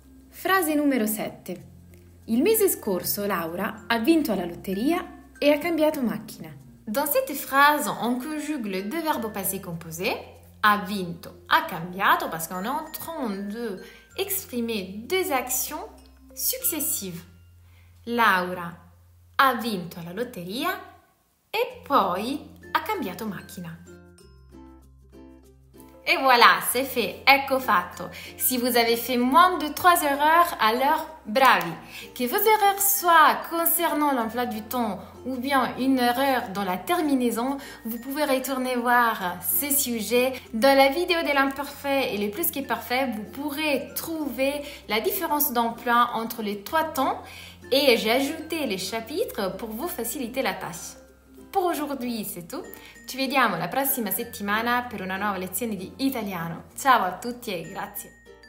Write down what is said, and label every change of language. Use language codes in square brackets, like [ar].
[it] Frase numero 7. Il mese scorso Laura ha vinto alla lotteria e ha cambiato macchina. [fr] Dans cette phrase, on conjugue les deux verbes au passé composé. [it] Ha vinto, ha cambiato, [fr] parce qu'on est en train de exprimer deux actions successives. [it] Laura ha vinto alla lotteria et poi ha cambiato macchina. [fr] Et voilà, c'est fait, [it] ecco fatto. [fr] Si vous avez fait moins de 3 erreurs, alors bravi. Que vos erreurs soient concernant l'emploi du temps ou bien une erreur dans la terminaison, vous pouvez retourner voir ces sujets. Dans la vidéo de l'imparfait et le plus que parfait, vous pourrez trouver la différence d'emploi entre les 3 temps et j'ai ajouté les chapitres pour vous faciliter la tâche. [it] Per [fr] aujourd'hui c'est tout, [it] ci vediamo la prossima settimana per una nuova lezione di italiano. Ciao a tutti e grazie!